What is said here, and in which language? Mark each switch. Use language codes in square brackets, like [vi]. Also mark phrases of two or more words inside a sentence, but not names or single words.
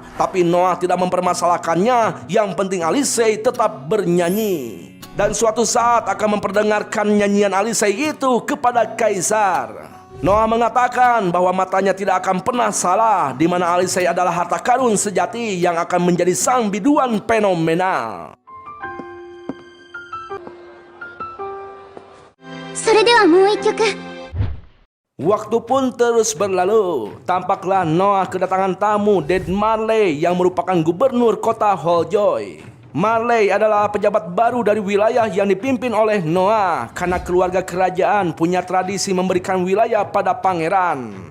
[id] Tapi Noah tidak mempermasalahkannya. Yang penting Alisei tetap bernyanyi. Dan suatu saat akan memperdengarkan nyanyian Alisei itu kepada Kaisar. Noah mengatakan bahwa matanya tidak akan pernah salah, di mana Alisei adalah harta karun sejati yang akan menjadi sang biduan fenomenal. [ja] それではもう一曲。 [id] Waktu pun terus berlalu. Tampaklah Noah kedatangan tamu Ded Marley yang merupakan gubernur kota Holjoy. Marley adalah pejabat baru dari wilayah yang dipimpin oleh Noah karena keluarga kerajaan punya tradisi memberikan wilayah pada pangeran.